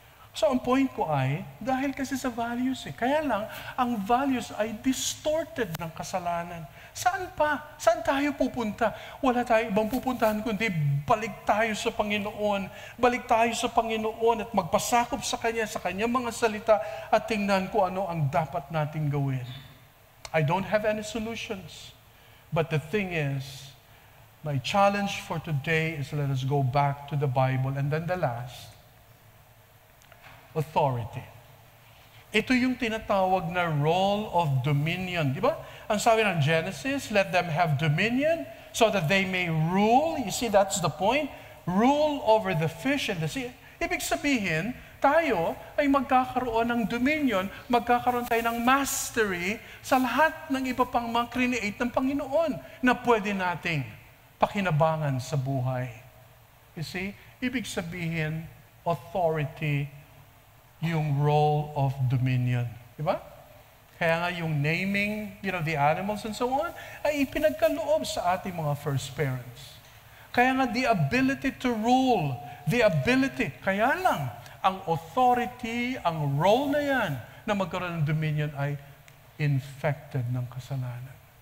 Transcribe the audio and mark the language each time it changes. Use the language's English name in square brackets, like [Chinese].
[Filipino] So, ang point ko ay, dahil kasi sa values Kaya lang, ang values ay distorted ng kasalanan. Saan pa? Saan tayo pupunta? Wala tayong ibang pupuntahan kundi balik tayo sa Panginoon. Balik tayo sa Panginoon at magpasakop sa Kanya mga salita at tingnan ko ano ang dapat nating gawin. [English] I don't have any solutions. But the thing is, my challenge for today is let us go back to the Bible. And then the last, authority. [Filipino] Ito yung tinatawag na [English] role of dominion. [Filipino] Di ba? Ang sabi ng Genesis, [English] let them have dominion so that they may rule. You see, that's the point. Rule over the fish and the sea. [Filipino] Ibig sabihin, tayo ay magkakaroon ng dominion, magkakaroon tayo ng mastery sa lahat ng iba pang mga create ng Panginoon na pwede nating pakinabangan sa buhay. [English] You see, [Filipino] ibig sabihin, [English] authority yung role of dominion. [Filipino] Diba? Kaya nga yung naming, [English] the animals and so on, [Filipino] ay ipinagkaloob sa ating mga [English] first parents. [Filipino] Kaya nga [English] the ability to rule, [Filipino] kaya lang, ang authority, ang role na yan, na magkaroon ng dominion ay infected ng kasalanan.